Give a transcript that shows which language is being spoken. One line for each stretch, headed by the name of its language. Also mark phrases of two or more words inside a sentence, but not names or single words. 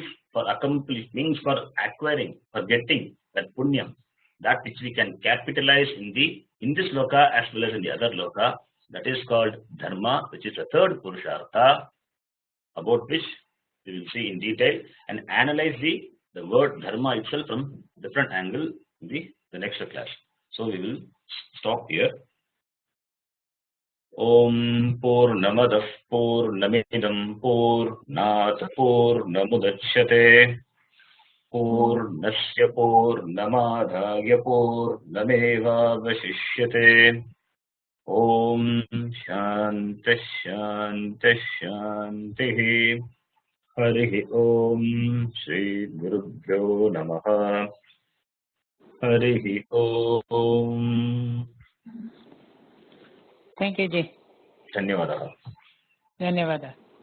English: for acquiring, for getting that Punyam, that which we can capitalize in this loka as well as in the other loka, that is called dharma, which is the third purushartha, about which we will see in detail and analyze the word dharma itself from different angle in the next class. So we will stop here.
Sanskrit: Om Purnamadah Purnamidam Purnat Purnamudachyate Purnasya Purnamadaya Purnamevavashishyate. Om Shanti Shanti Shanti. Harihi Om Shri Gurubhyo Namaha. Harihi Om.
English: Thank you, Ji.
Sanskrit: Dhanyavadaha. Dhanyavada.